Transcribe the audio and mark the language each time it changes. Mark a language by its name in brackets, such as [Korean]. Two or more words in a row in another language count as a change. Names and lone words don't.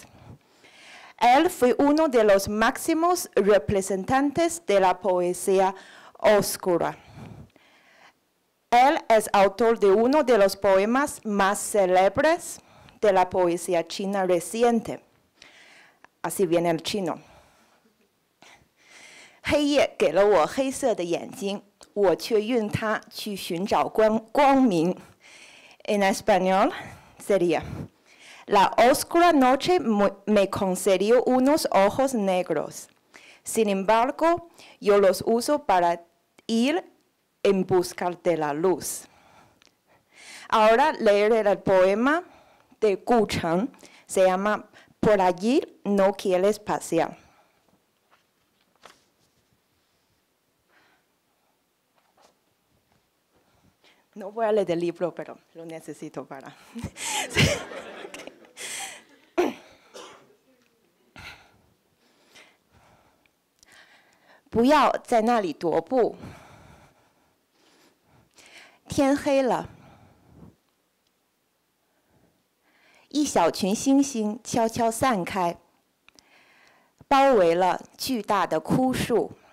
[Spanish] Él fue uno de los máximos representantes de la poesía oscura. Él es autor de uno de los poemas más célebres de la poesía china reciente. Así viene el chino. [Chinese] 黑夜给了我黑色的眼睛，我却用它去寻找光明。 [Spanish] En español sería: La oscura noche me concedió unos ojos negros. Sin embargo, yo los uso para ir en busca de la luz. Ahora leeré el poema de Gu Cheng, se llama Por allí no quieres pasear. No voy a leer el libro, pero lo necesito para... [Chinese] 不要在那里踱步。天黑了，一小群星星悄悄散开，包围了巨大的枯树。